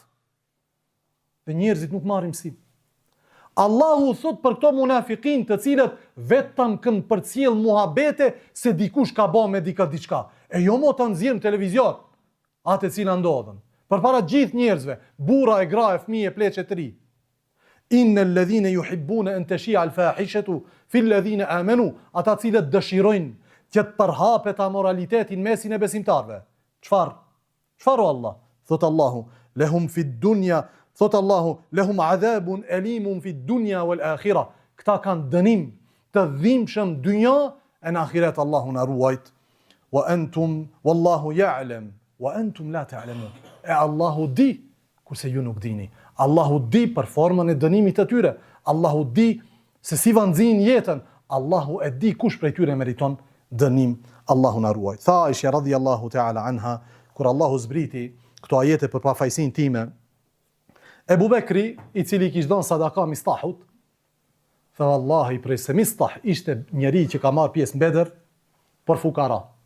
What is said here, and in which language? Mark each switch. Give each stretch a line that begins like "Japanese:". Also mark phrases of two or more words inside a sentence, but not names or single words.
Albanian: Dhe njerëzit nuk marrin mësim. Allahu thot për këto munafikin të cilët vetëm kanë përcjell muhabete se dikush ka bë me diçka. E jo mo të nxjerrim televizion atë cila ndodhen. Përpara gjithë njerëzve, burra e gra e fëmijë e pleqe të ri.
Arabic: إن الذين يحبون أن تشيع الفاحشة في الذين آمنوا,
Albanian: ata cilët dëshirojnë që të përhapet amoraliteti në mesin e besimtarve. Çfarë? Çfarë o Allah? Thot Allahu:
Arabic: "لهم في الدنيا",
Albanian: thot Allahu:
Arabic: "لهم عذاب أليم في الدنيا والآخرة."
Albanian: Këta kanë dënim të dhimbshëm dynja e në ahiret. Allahu na ruajt.
Arabic: "وأنتم والله يعلم وأنتم لا تعلمون."
Albanian: E Allahu di kurse ju nuk dini. Allahu di për formën e dënimit të tyre. Allahu di se si vanxin jetën. Allahu e di kush prej tyre meriton dënim. Allahu na ruaj. Tha Aisha
Arabic: رضي الله تعالى عنها,
Albanian: kur Allahu zbriti këto ajete për pafajsin time, Ebu Bekri, I cili kishte dhënë sadaka Mistahut, tha vallahi prej se Mistah ishte njeri që ka marrë pjesë në Bedër për fukara.